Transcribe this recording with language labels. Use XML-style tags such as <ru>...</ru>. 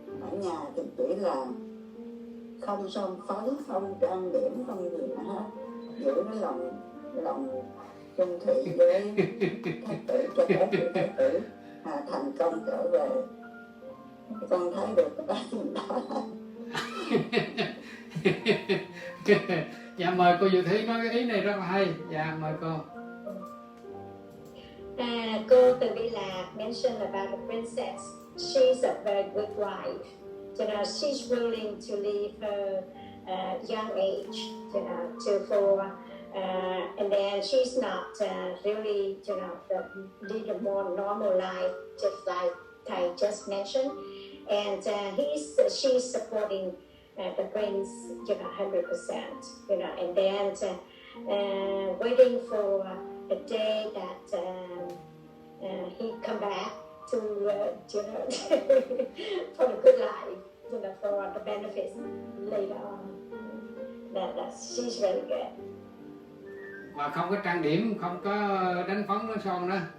<vi>Ở nhà thì chỉ là không son phấn, không trang điểm, không gì nữa hết, giữ cái lòng chung thủy với thái tử cho đến khi thái tử thành công trở về. Con thấy được cái đó. Dạ mời cô Diệu Thúy nói cái ý này rất là hay. Dạ mời cô.</vi> <en>Cô Từ Bi Lạc mentioned about the princess. She's a very good wife. You know, she's willing to leave her young age, you know, and then she's not really, you know, lead a more normal life, just like Thầy just mentioned. And she's supporting the prince, you know, 100%, you know, and then waiting for the day that he come back to, you know, for the good life, you know, for the benefits later on. That she's very good.</en> <vi>Và không có trang điểm, không có đánh phấn đánh son nữa.</vi>